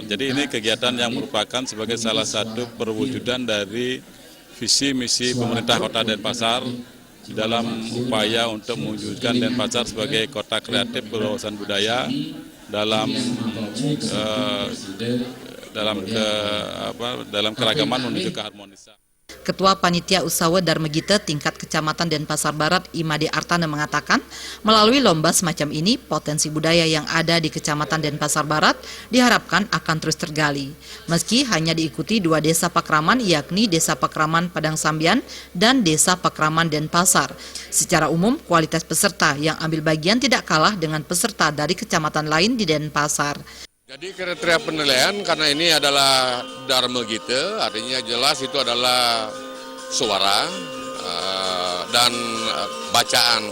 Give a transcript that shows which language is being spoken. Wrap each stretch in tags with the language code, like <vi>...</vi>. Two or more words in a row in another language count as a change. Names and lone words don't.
<id>Jadi ini kegiatan yang merupakan sebagai salah satu perwujudan dari visi misi pemerintah kota Denpasar dalam upaya untuk mewujudkan Denpasar sebagai kota kreatif berwawasan budaya dalam keragaman menuju keharmonisan. Ketua Panitia Utsawa Dharma Gita tingkat Kecamatan Denpasar Barat Imade Artana mengatakan, melalui lomba semacam ini, potensi budaya yang ada di Kecamatan Denpasar Barat diharapkan akan terus tergali. Meski hanya diikuti 2 desa Pekraman, yakni Desa Pekraman Padang Sambian dan Desa Pekraman Denpasar. Secara umum, kualitas peserta yang ambil bagian tidak kalah dengan peserta dari kecamatan lain di Denpasar. Jadi kriteria penilaian karena ini adalah Dharma Gita, artinya jelas itu adalah suara dan bacaan.</id>